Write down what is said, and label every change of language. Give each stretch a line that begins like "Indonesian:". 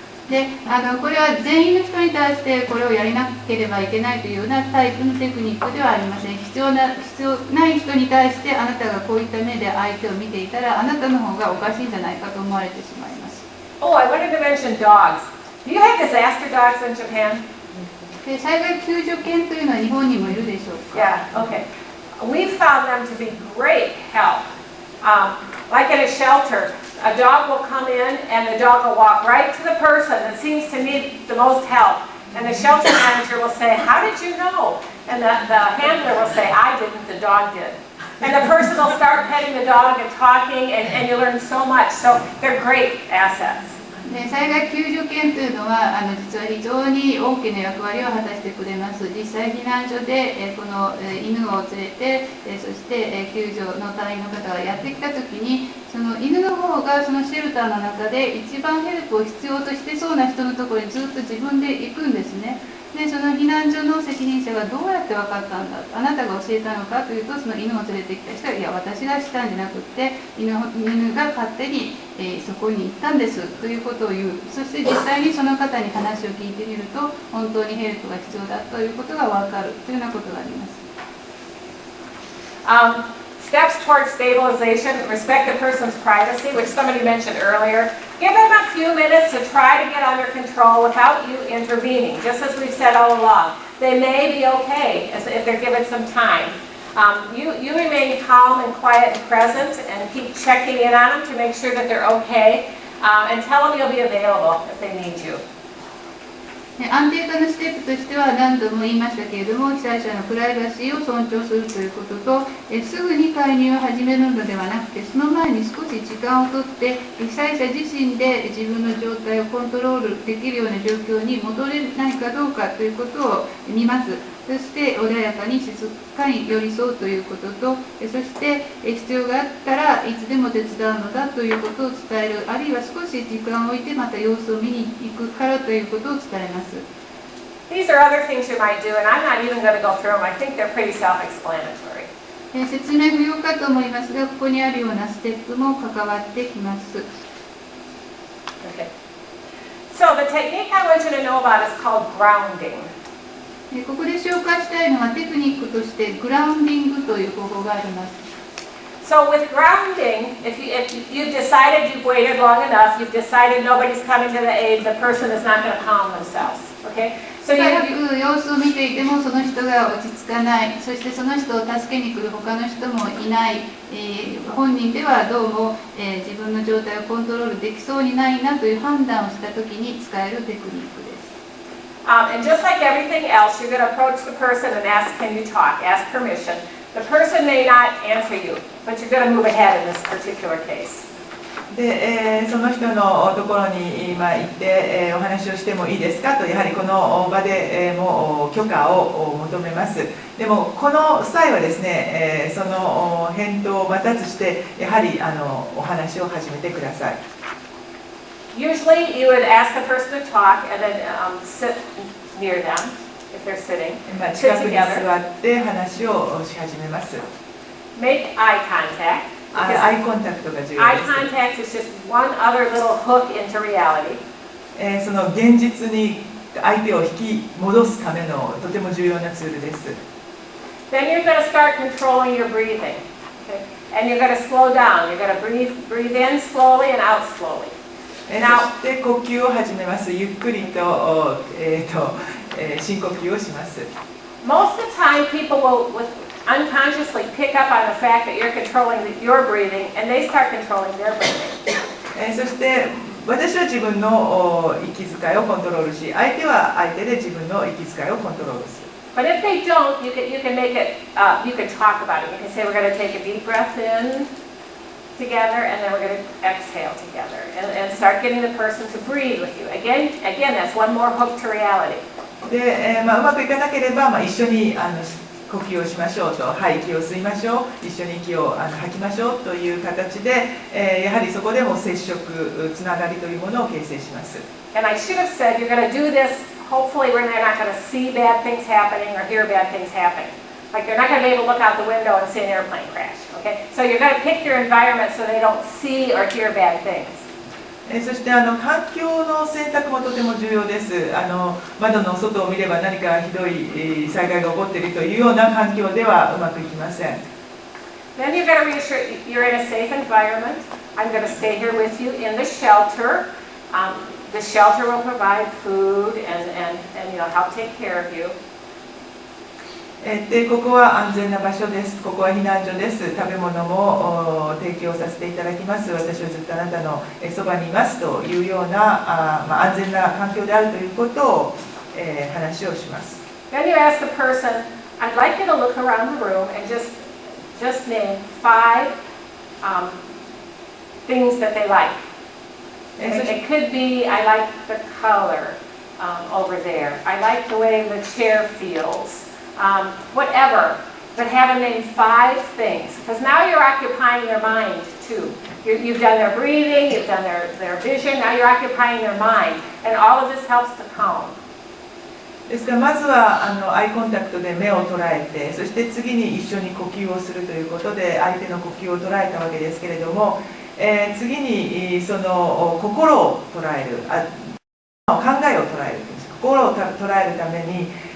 Japanese: でこれは全員の人に対してこれをやりなければいけないというようなタイプのテクニックではありません。必要ない人に対してあなたがこういった目で相手を見ていたら、あなたの方がおかしいんじゃないかと思われてしまいます。
English: Oh, I wanted to mention dogs. Do you have disaster dogs in Japan?
Japanese: で災害救助犬というのは日本にもいるでしょうか。
English: Yeah, okay. We've found them to be great help. Like in a shelter, a dog will come in and the dog will walk right to the person that seems to need the most help. And the shelter manager will say, how did you know? And the handler will say, I didn't, the dog did. And the person will start petting the dog and talking, and you learn so much. So they're great assets.
Japanese: で災害救助犬というのは実は非常に大きな役割を果たしてくれます。実際避難所でこの犬を連れてそして救助の隊員の方がやってきたときに、その犬の方がそのシェルターの中で一番ヘルプを必要としてそうな人のところにずっと自分で行くんですね。でその避難所の責任者がどうやって分かったんだ、あなたが教えたのかというと、その犬を連れてきた人は、いや私がしたんじゃなくって犬が勝手に、そこに行ったんですということを言う。そして実際にその方に話を聞いてみると、本当にヘルプが必要だということが分かるというようなことがあります。
English: Steps towards stabilization, respect the person's privacy, which somebody mentioned earlier. Give them a few minutes to try to get under control without you intervening, just as we've said all along. They may be okay if they're given some time. You remain calm and quiet and present and keep checking in on them to make sure that they're okay, and tell them you'll be available if they need you.
Japanese: 安定化のステップとしては何度も言いましたけれども、被災者のプライバシーを尊重するということと、すぐに介入を始めるのではなくて、その前に少し時間をとって被災者自身で自分の状態をコントロールできるような状況に戻れないかどうかということを見ます。そして穏やかに静かに寄り添うということと、そして必要があったらいつでも手伝うのだということを伝える、あるいは少し時間を置いてまた様子を見に行くからということを伝えます。
English: These are other things you might do, and I'm not even going to go through them. I think they're pretty self-explanatory.
Japanese: 説明不要かと思いますが、ここにあるようなステップも関わってきます。 Okay.
English: So the technique I want you to know about is called grounding.
Japanese: ここで紹介したいのはテクニックとしてグラウンディングという方法があります。
English: So with grounding, if you've decided you've waited long enough, you've decided nobody's coming to the aid, the person is not going to calm themselves. Okay? So
Japanese: 早く様子を見ていてもその人が落ち着かない、そしてその人を助けに来る他の人もいない、本人ではどうも、自分の状態をコントロールできそうにないなという判断をしたときに使えるテクニックです。
English: And just like everything else, you're going to approach the person and ask, can you talk? Ask permission. The person may not answer you, but you're going to move ahead in this particular case.
Japanese: で、その人のところに今行って、お話をしてもいいですかと、やはりこの場で、も許可を求めます。でもこの際はですね、その返答を待たずして、やはりお話を始めてください。
English: Usually you would ask the person to talk and then sit near them if they're sitting.
Japanese: 近くに座って話をし始めます。
English: Make eye contact.
Japanese: アイコンタクトが重要です。
English: Eye contact is just one other little hook into reality.
Japanese: その現実に相手を引き戻すためのとても重要なツールです。
English: Then you're going to start controlling your breathing. Okay? And you're going to slow down. You're going to breathe in slowly and out slowly.
Japanese: そして呼吸を始めます。ゆっくりと、深呼吸をします。
English: Most of the time, people will unconsciously pick up on the fact that you're controlling your breathing, and they start controlling their breathing.
Japanese: そして私は自分の息遣いをコントロールし、相手は相手で自分の息遣いをコントロールする。
English: But if they don't, you can make it. You can talk about it. You can say, "We're going to take a deep breath in together, and then we're going to exhale together, and start getting the person to breathe with you." Again, that's one more hook to reality.
Japanese: で、うまくいかなければ、一緒に呼吸をしましょうと、はい、息を吸いましょう、一緒に息を吐きましょうという形で、やはりそこでも接触、つながりというものを形成します。
English: And I should have said, you're going to do this hopefully when they're not going to see bad things happening or hear bad things happening. Like they're not going to be able to look out the window and see an airplane crash. Okay? So you're going to pick your environment so they don't see or hear bad things.
Japanese: そして環境の選択もとても重要です。窓の外を見れば何かひどい災害が起こっているというような環境ではうまくいきません。
English: Then you've got to reassure you're in a safe environment. I'm going to stay here with you in the shelter. The shelter will provide food and help take care of you.
Japanese: でここは安全な場所です。ここは避難所です。食べ物も提供させていただきます。私はずっとあなたのそばにいますというような安全な環境であるということを話をします。
English: Then you ask the person, I'd like you to look around the room and just name 5 things that they like. It could be, I like the color over there. I like the way the chair feels. Whatever, but have them name 5 things, because now you're occupying their mind too. You've done their breathing, you've done their vision, now you're occupying their mind, and all of this helps to calm.
Japanese: ですからまずはアイコンタクトで目を捉えて、そして次に一緒に呼吸をするということで相手の呼吸を捉えたわけですけれども、次にその心を捉える、考えを捉える、心を捉えるために